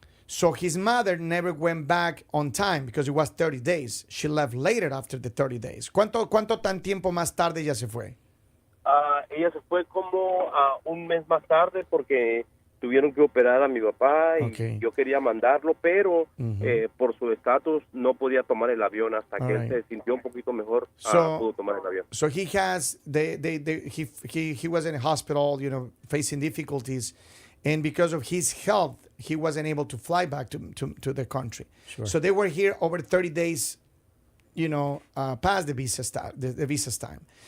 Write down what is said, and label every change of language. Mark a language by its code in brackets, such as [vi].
[en] So his mother never went back on time because it was 30 days. She left later after the 30 days. [es] ¿Cuánto tan tiempo más tarde ella se fue? Ella se fue como un mes más tarde porque tuvieron que operar a mi papá y yo quería mandarlo, pero por su estatus no podía tomar el avión hasta que él se sintió un poquito mejor. Pudo tomar el avión. [en] So he has he was in a hospital, facing difficulties, and because of his health, he wasn't able to fly back to the country. Sure. So they were here over 30 days, past the visa time.